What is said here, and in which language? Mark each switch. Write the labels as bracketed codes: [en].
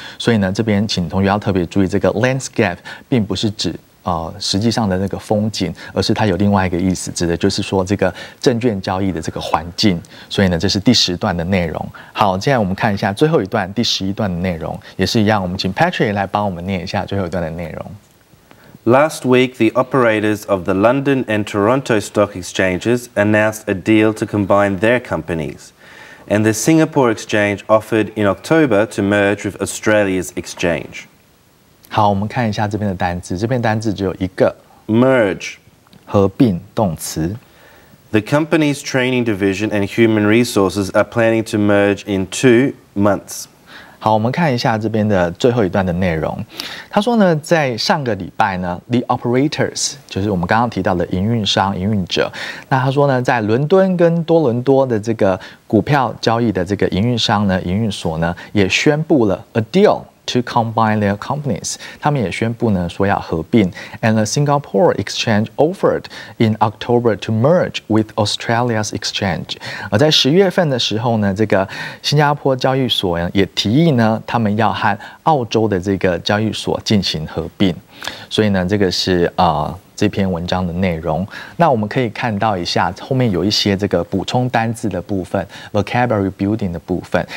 [zh] 所以呢，这边请同学要特别注意，这个 landscape 并不是指实际上的那个风景，而是它有另外一个意思，指的就是说这个证券交易的这个环境。所以呢，这是第10段的内容。好，接下来我们看一下最后一段，第11段的内容，也是一样，我们请 Patrick 来帮我们念一下最后一段的内容。 [en] Last week, the operators of the London and Toronto stock exchanges announced a deal to combine their companies, and the Singapore exchange offered in October to merge with Australia's exchange. [zh] 好，我们看一下这边的单字，这边单字只有一个 [en] merge， [zh] 合并动词。 [en] The company's training division and human resources are planning to merge in 2 months. [zh] 好，我们看一下这边的最后一段的内容。他说呢，在上个礼拜呢 ，the operators 就是我们刚刚提到的营运商、营运者。那他说呢，在伦敦跟多伦多的这个股票交易的这个营运商呢、营运所呢，也宣布了 a deal。 [en] to combine their companies， [zh] 他们也宣布呢说要合并。 [en] And the Singapore exchange offered in October to merge with Australia's exchange。 [zh] 而在10月份的时候呢，这个新加坡交易所也提议呢，他们要和澳洲的这个交易所进行合并。所以呢，这个是这篇文章的内容。那我们可以看到一下后面有一些这个补充单字的部分 ，vocabulary building 的部分。